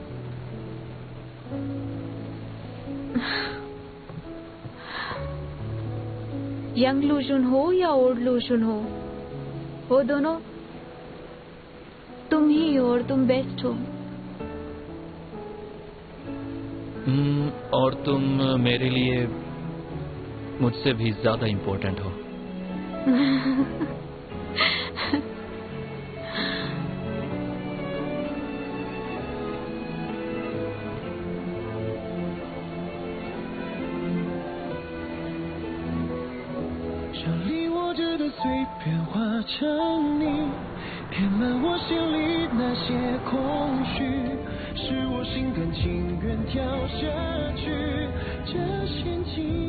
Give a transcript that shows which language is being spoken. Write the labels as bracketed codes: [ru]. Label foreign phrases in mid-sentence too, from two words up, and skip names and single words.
[hi] यंग लूशन हो या ओल्ड लूशन हो, वो दोनों तुम ही हो और तुम बेस्ट हो। और तुम मेरे लिए मुझसे भी ज्यादा इम्पोर्टेंट हो। [zh] 想离我这个碎片化成泥，填满我心里那些空虚，是我心甘情愿跳下去这陷阱。